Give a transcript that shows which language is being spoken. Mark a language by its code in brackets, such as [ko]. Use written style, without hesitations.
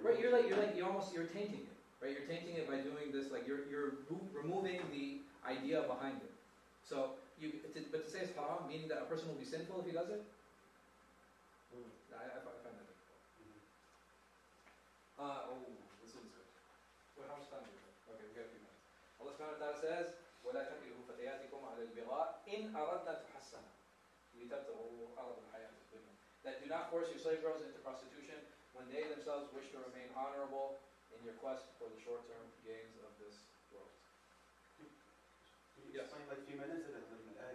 [en] Right, you're tainting it, right? You're tainting it by doing this, like you're removing the idea behind it. So but to say it's haram, meaning that a person will be sinful if he does it, I find that difficult. This one's good. Well, how much time do we have? Okay, we got a few minutes. Allah subhanahu wa ta'ala says, [ar] وَلَا تَكْرِهُ فَتَيَاتِكُمْ عَلَى الْبِغَاءِ إِنْ أَرَدْنَا تُحَسَّنًا لِتَبْتَغُوا عَرَضَ الْحَيَاةِ الدُّنْيَا. [en] That do not force your slave girls into prostitution when they themselves wish to remain honorable in your quest for the short-term gains of this world. Can you explain like a few minutes of it, or is it?